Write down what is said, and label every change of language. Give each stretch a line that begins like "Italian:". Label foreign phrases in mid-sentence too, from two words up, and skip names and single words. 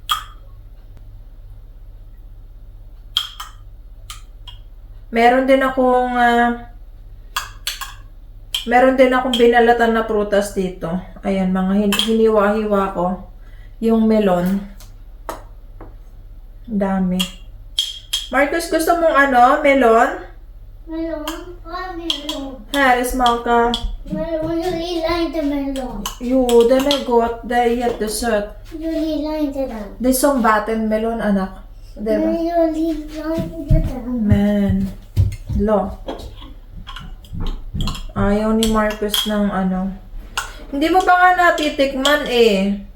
Filipino: Meron din akong binalatan na prutas dito. Ayan, mga hiniwa-hiwa ko. Yung melon. Dami. Marcus, gusto mong melon? Melon?
Swedish: Vad melon? Här är smaka. Melon, jag gillar inte melon. Jo, den är gott. Det är jättesött. Jag gillar inte den. Det är som vattenmelon, anak. Det var. Men jag gillar inte den. Men.
Filipino: Lo. Ayaw ni Marcus ng Hindi mo pa nga natitikman eh.